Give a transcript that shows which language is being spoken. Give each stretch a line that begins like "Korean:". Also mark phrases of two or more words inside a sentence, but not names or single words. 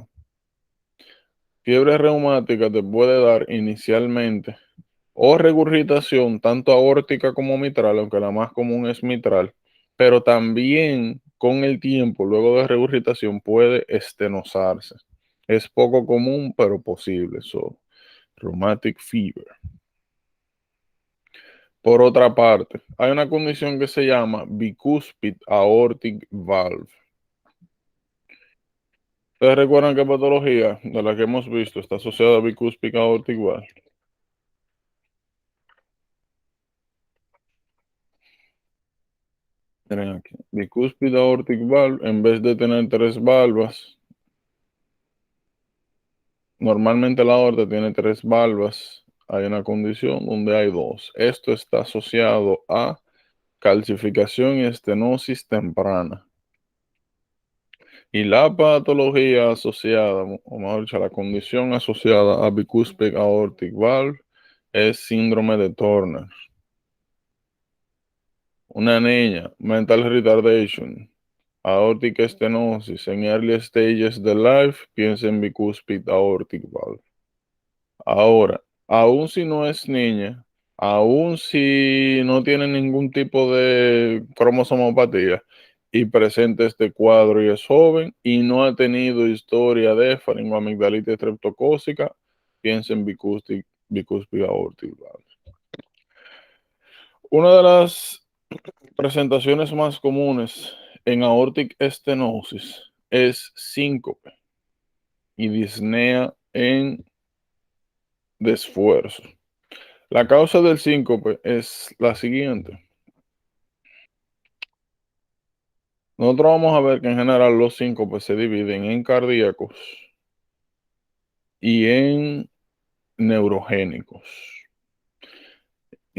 Spanish: Fiebre reumática te puede dar inicialmente o regurgitación, tanto aórtica como mitral, aunque la más común es mitral, pero también con el tiempo, luego de regurgitación, puede estenosarse. Es poco común, pero posible.
English: So, rheumatic fever.
Spanish: Por otra parte, hay una condición que se llama
English: bicuspid aortic valve.
Spanish: ¿Ustedes recuerdan qué patología de la que hemos visto está asociada a
English: bicuspid aortic valve?
Spanish: Miren aquí,
English: bicuspid aortic valve,
Spanish: en vez de tener tres valvas, normalmente la aorta tiene tres valvas. Hay una condición donde hay dos. Esto está asociado a calcificación y estenosis temprana. Y la patología asociada, o mejor dicho, la condición asociada a
English: bicuspid aortic valve
Spanish: es síndrome de Turner. Una niña,
English: mental retardation, aortic stenosis en early stages de life,
Spanish: piensa en
English: bicuspid aortic valve.
Spanish: Ahora, aun si no es niña, aun si no tiene ningún tipo de cromosomopatía y presenta este cuadro y es joven y no ha tenido historia de faringoamigdalitis estreptocócica, piensa en
English: bicuspid aortic valve.
Spanish: Una de las presentaciones más comunes en
English: aortic stenosis
Spanish: es síncope y disnea en desfuerzo. La causa del síncope es la siguiente. Nosotros vamos a ver que en general los síncopes se dividen en cardíacos y en neurogénicos.